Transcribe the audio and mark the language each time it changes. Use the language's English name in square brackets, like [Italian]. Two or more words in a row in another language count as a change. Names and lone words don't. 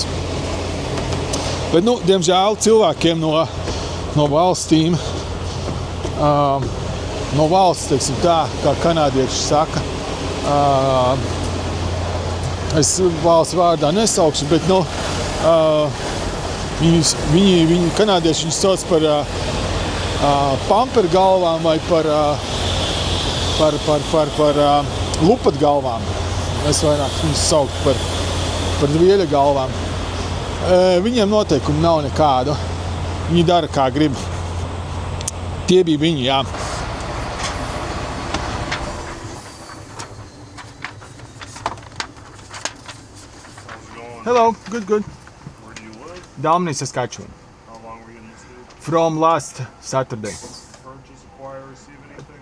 [Latvian] Bet, diemžēl cilvēkiem no valstīm, no valsts, teiksim tā, kā kanādieši saka, es valsts vārdā nesaukšu, bet, viņi kanādieši viņus sauc par pampergalvām vai par lupatgalvām. Es vairāk viņus saukt par dvieļa galvām. Viņiem noteikumi nav nekādu. Viņi dara, kā grib. Tie bija viņi, jā. [English] Hello, good. Where do you live? Dalmany, Saskatchewan. How long were you in the state? From last Saturday. Purchase, acquire, receive anything?